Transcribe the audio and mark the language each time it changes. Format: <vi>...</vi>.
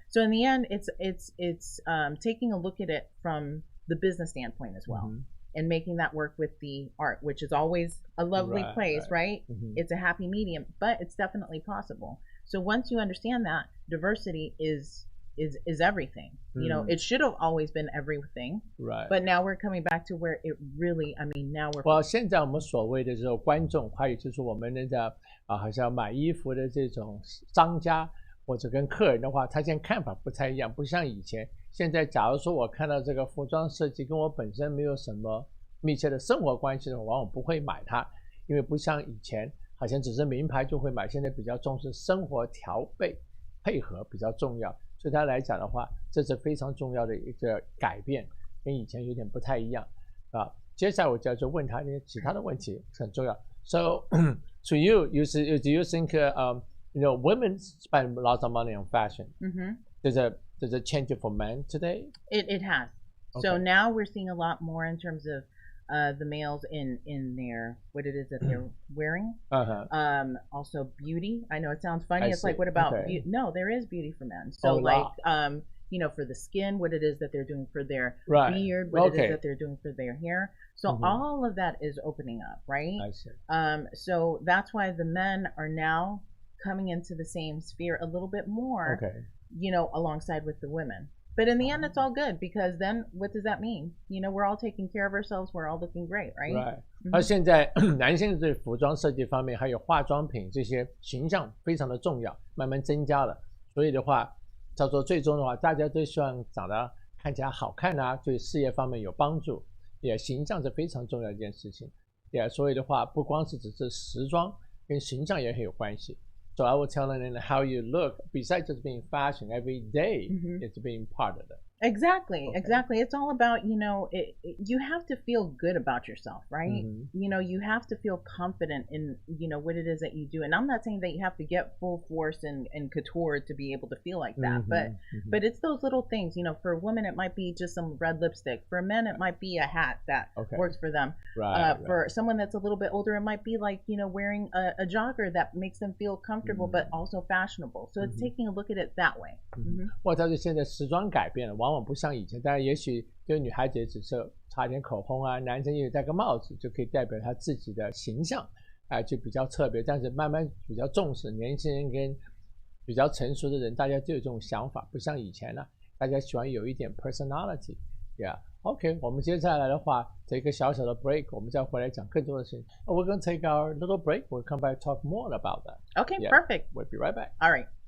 <en>So in the end, it's taking a look at it from the business standpoint as well, and making that work with the art, which is always a lovely place, right? It's a happy medium, but it's definitely possible. So once you understand that, diversity is everything. It should have always been everything, right? But now we're coming back to where it really, now we're.</en> <zh>Well, 现在我们所谓的这种观众，还有就是我们的好像买衣服的这种商家或者跟客人的话，他现在看法不太一样，不像以前。现在假如说我看到这个服装设计跟我本身没有什么密切的生活关系的话，往往不会买它，因为不像以前好像只是名牌就会买，现在比较重视生活调配配合比较重要。所以他来讲的话，这是非常重要的一个改变，跟以前有点不太一样啊。接下来我就问他一些其他的问题，很重要。</zh> <en>So, to you, do you think women spend lots of money on fashion? Does it change for men today? It has. Okay. So now we're seeing a lot more in terms of the males in their what it is that they're wearing. Also beauty. I know it sounds funny. It's like, what about beauty? No, there is beauty for men. So for the skin, what it is that they're doing for their beard, what it is that they're doing for their hair. So all of that is opening up, right? I see. So that's why the men are now coming into the same sphere a little bit more, alongside with the women. But in the end, it's all good because then what does that mean? We're all taking care of ourselves. We're all looking great, right? Right.</en> <zh>而现在男性对服装设计方面还有化妆品这些形象非常的重要，慢慢增加了。所以的话，叫做最终的话，大家都希望长得看起来好看啊，对事业方面有帮助。也形象是非常重要的一件事情。也所以的话，不光是只是时装，跟形象也很有关系。</zh> <en>So I will tell them how you look, besides just being fashion, every day it's being part of it. Exactly. It's all about, you have to feel good about yourself, right? You have to feel confident in, what it is that you do. And I'm not saying that you have to get full force and couture to be able to feel like that. But it's those little things, for a woman, it might be just some red lipstick. For men, it might be a hat that works for them. For someone that's a little bit older, it might be like, wearing a jogger that makes them feel comfortable, but also fashionable. So it's taking a look at it that way.</en> <zh>或者是现在时装改变了，往往不像以前，当然也许对女孩子只是擦点口红啊，男生也戴个帽子就可以代表他自己的形象，就比较特别。但是慢慢比较重视年轻人跟比较成熟的人，大家都有这种想法，不像以前了，大家喜欢有一点 personality。 OK， 我们接下来的话，这一个小小的 break， 我们再回来讲更多的事情。</zh> <en>We're going to take our little break. We'll come back talk more about that. Okay, perfect. We'll be right back. All right.</en>